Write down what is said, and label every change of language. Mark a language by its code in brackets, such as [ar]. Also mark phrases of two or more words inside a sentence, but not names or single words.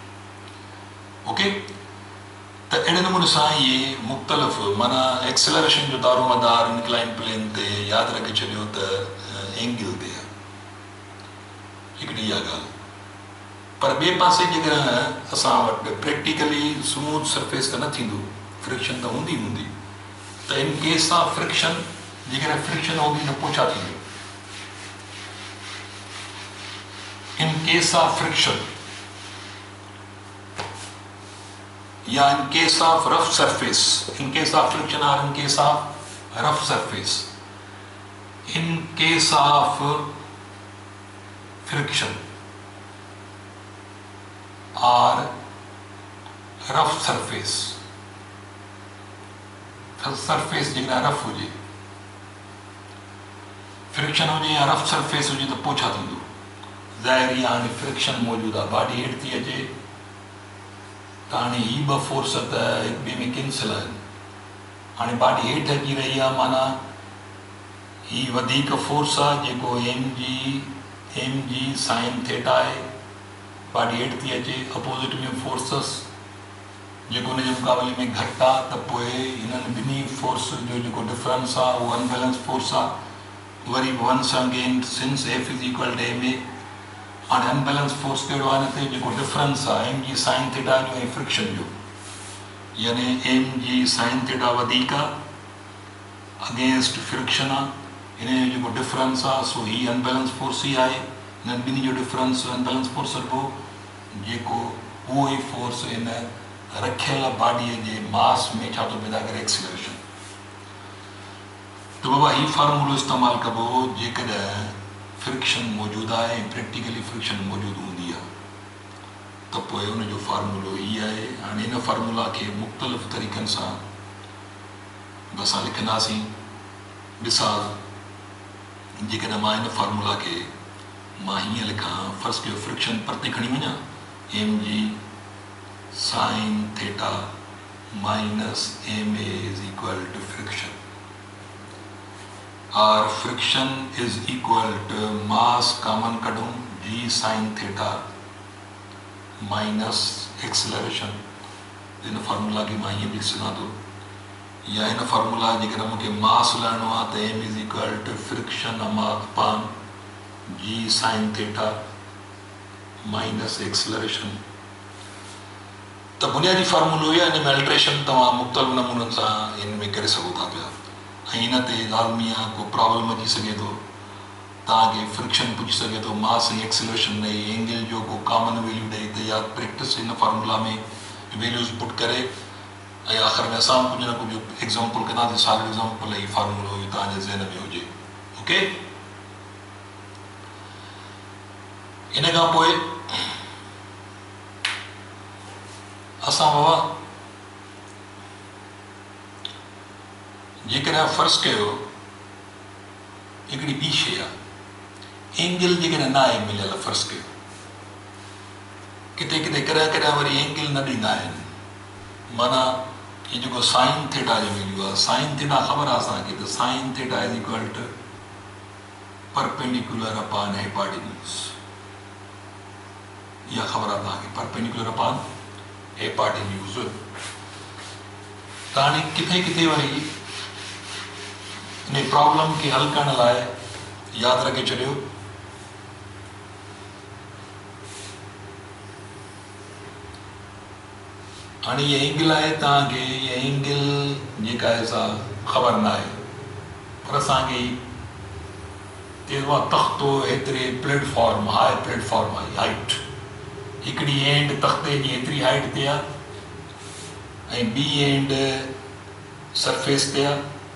[sd] ओके, त अहिड़े नमूने सां इहे मुख़्तलिफ़ माना एक्सेलरेशन जो दारोमदार [en] inclined plane [sd] ते यादि रखे छॾियो त एंगल ते आहे, हिकिड़ी इहा ॻाल्हि। पर ॿिए पासे जेकॾहिं असां वटि [en] practically smooth surface [sd] त न थींदो, फ्रिक्शन त हूंदी, त [en] in case of friction [sd] जेकॾहिं फ्रिक्शन हूंदी त पोइ छा थींदो? [en] in case of friction या in case of rough surface, in case of friction और in case of rough surface, in case of friction or rough surface [sd] जेकॾहिं रफ हुजे फ्रिक्शन हुजे या [en] rough surface [sd] हुजे त पोइ छा थींदो ज़ाहिर आहे हाणे फ्रिक्शन मौजूदु आहे बाडी हेठि थी अचे त हाणे ही ॿ फोर्स त हिक ॿिए में कैंसिल आहिनि हाणे बाडी हेठि अची रही आहे माना ही वधीक फोर्स आहे जेको [en] m g sine [sd] थीटा आहे बाडी हेठि थी अचे अपोज़िट में फोर्सिस जेको हुनजे मुक़ाबले में घटि आहे त पोइ हिननि ॿिन्ही फोर्स जो जेको डिफरेंस आहे उहो [en] unbalance force [sd] आहे वरी [en] once again since F is equal to m a [sd] हाणे [en] unbalance force [sd] कहिड़ो आहे हिन ते जेको डिफरेंस आहे [en] m g sine theta [sd] जो ऐं फ्रिक्शन जो यानी [en] m g sine theta [sd] वधीक आहे [en] against friction [sd] आहे हिन जो जेको डिफरेंस आहे सो ही [en] unbalance force [sd] ई आहे हिननि ॿिन्ही जो डिफरेंस [en] unbalance force [sd] रखिबो जेको उहो ई फोर्स हिन रखियल बाडीअ जे मास में छा थो पैदा करे एक्सीलरेशन त बाबा ही फार्मूलो इस्तेमालु कबो जेकॾहिं फ्रिक्शन मौजूदु आहे ऐं [en] practically friction [sd] मौजूदु हूंदी आहे त पोइ हुनजो फार्मूलो ई आहे हाणे हिन फार्मूला खे मुख़्तलिफ़ तरीक़नि सां असां लिखंदासीं मिसाल जेकॾहिं मां हिन फार्मूला खे मां हीअं लिखां फर्स्ट कयो फ्रिक्शन परते खणी वञा [en] m g sine theta minus m a is equal to friction [sd] और [en] friction is equal to mass [sd] कॉमन कढूं [en] g sine theta minus acceleration [sd] इन फार्मूला खे मां हीअं बि लिखी सघां थो या हिन फार्मूला जेकॾहिं मूंखे मास लाइणो आहे त [en] m is equal to friction upon g sine theta minus acceleration [sd] त बुनियादी फार्मूलो या हिन में अल्ट्रेशन तव्हां मुख़्तलिफ़ नमूननि सां हिन में करे सघो था पिया ऐं हिन ते लाज़मी आहे को प्रॉब्लम अची सघे थो तव्हांखे फ्रिक्शन पुछी सघे थो मास ऐं एक्सेलरेशन ॾेई एंगल जो को [en] common value [sd] ॾेई त या प्रैक्टिस हिन फार्मूला में [en] values put [sd] करे ऐं आख़िर में असां कुझु न कुझु एग्ज़ाम्पल कंदासीं साल एग्ज़ाम्पल ही फार्मूलो तव्हांजे ज़हन में हुजे ओके इन खां पोइ असां बाबा जेकॾहिं फ़र्ज़ु कयो हिकिड़ी ॿी शइ आहे एंगल जेकॾहिं न आहे मिलियल फ़र्ज़ु कयो किथे किथे कॾहिं कॾहिं वरी एंगल न ॾींदा आहिनि माना हीअ जेको [en] sine theta [sd] जो वैल्यू आहे [en] sine theta [sd] ख़बर आहे असांखे त [en] sine theta is equal to perpendicular upon hypotenuse [sd] इहा ख़बर आहे तव्हांखे [en] perpendicular upon hypotenuse [sd] त हाणे किथे किथे वरी इन प्रॉब्लम खे हल करण लाइ यादि रखे छॾियो हाणे इहा एंगल आहे तव्हांखे इहा एंगल जेका आहे सा ख़बर न आहे पर असांखे चइबो आहे तख़्तो एतिरे प्लेटफॉर्म [en] high platform [sd] आहे हाइट हिकिड़ी एंड तख़्ते जी एतिरी हाइट ते आहे ऐं ॿी एंड सरफेस ते आहे